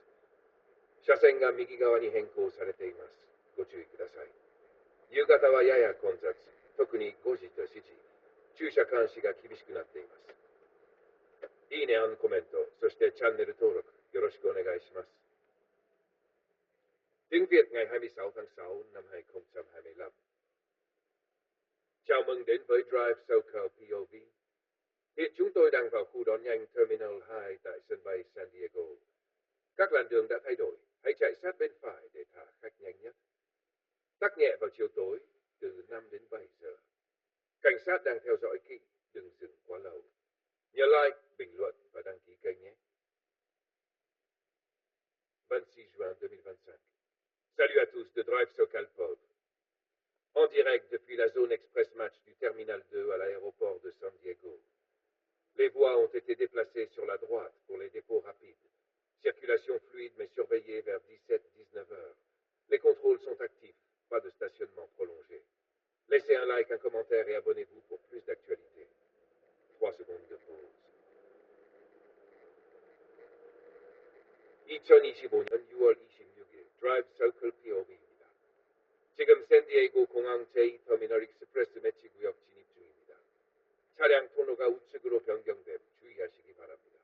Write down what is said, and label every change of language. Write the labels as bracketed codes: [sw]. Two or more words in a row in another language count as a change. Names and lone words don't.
[ja] 車線が右側に変更されています。ご注意ください。夕方はやや混雑、特に5時と7時、駐車監視が厳しくなっています。いいね、コメント、そしてチャンネル登録、よろしくお願いします。 [vi] Tiếng Việt ngày 26 tháng 6 năm 2025. Chào mừng đến với DriveSocalPOV. Hiện chúng tôi đang vào khu đón nhanh Terminal 2 tại sân bay San Diego. Các làn đường đã thay đổi, hãy chạy sát bên phải để thả khách nhanh nhất. Tắc nhẹ vào chiều tối, từ 5 đến 7 giờ. Cảnh sát đang theo dõi kỹ, đừng dừng quá lâu. Nhớ like, bình luận và đăng ký kênh nhé. [fr] 26 juin 2025. Salut à tous de DriveSocalPOV. En direct depuis la zone [en] Express Match [fr] du Terminal 2 à l'aéroport de San Diego. Les voies ont été déplacées sur la droite pour les dépôts rapides. Circulation fluide mais surveillée vers 17-19 heures. Les contrôles sont actifs, pas de stationnement prolongé. Laissez un like, un commentaire et abonnez-vous pour plus d'actualités. 3 secondes de pause. [ko] 2025년 6월 26일 DriveSocalPOV입니다. 지금 샌디에이고 공항 제2터미널 익스프레스 매치 구역 진입 중입니다. 차량 통로가 우측으로 변경됨 주의하시기 바랍니다.